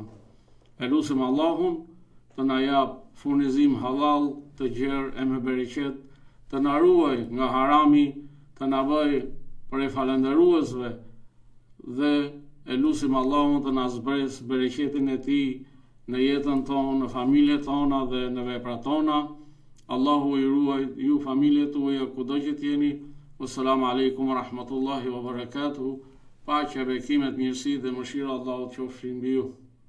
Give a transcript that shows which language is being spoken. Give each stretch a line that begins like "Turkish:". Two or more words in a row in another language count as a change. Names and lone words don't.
Albanian: E lutim Allahun të na jap furnizim halal, të gjerë e me bereqet, të na ruaj nga harami, të na bëj për e falëndëruesve dhe e lutim Allahun të na zbres bereqetin e tij në jetën tonë, në familjet tona dhe në veprat tona. Allahu i ruaj ju familjet tuaja kudo që t'jeni.
Arabic: والسلام عليكم ورحمة الله وبركاته.
Albanian: Paqja, bekimet, mirësi dhe mëshira Allahut qofshin mbi ju.